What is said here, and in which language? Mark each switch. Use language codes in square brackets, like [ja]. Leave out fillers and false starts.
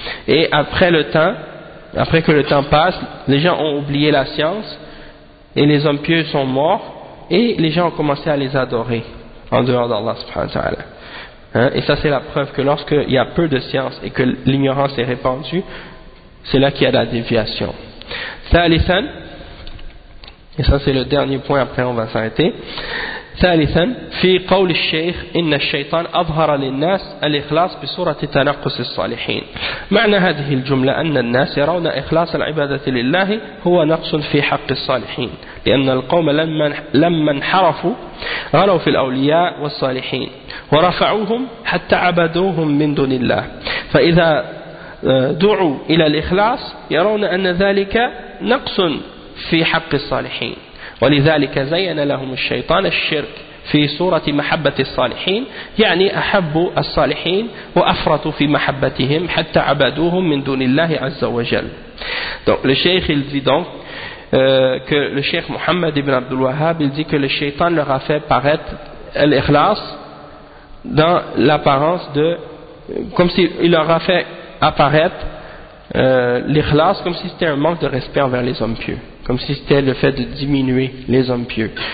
[fr] Et après le temps, après que le temps passe, les gens ont oublié la science et les hommes pieux sont morts et les gens ont commencé à les adorer en dehors d'Allah subhanahu wa ta'ala. Hein, et ça c'est la preuve que lorsqu'il y a peu de science et que l'ignorance est répandue, c'est là qu'il y a la déviation. Thalithan, et ça c'est le dernier point, après on va s'arrêter. [ar] ثالثا في قول الشيخ إن الشيطان أظهر للناس الإخلاص بصورة تنقص الصالحين. معنى هذه الجملة أن الناس يرون إخلاص العبادة لله هو نقص في حق الصالحين، لأن القوم لما انحرفوا غلوا في الأولياء والصالحين ورفعوهم حتى عبدوهم من دون الله، فإذا دعوا إلى الإخلاص يرون أن ذلك نقص في حق الصالحين، ولذلك زين لهم الشيطان الشرك في صورة محبة الصالحين، يعني أحبوا الصالحين وأفرطوا في محبتهم حتى عبدوهم من دون الله عز وجل. [fr] Donc le cheikh il dit donc que le cheikh Mohammed ibn Abdul Wahhab il dit que le shaitan leur a fait paraître l'ikhlas dans l'apparence de comme s'il leur a fait apparaître l'ikhlas comme si c'était un manque de respect envers les hommes pieux, comme si c'était le fait de diminuer les hommes pieux.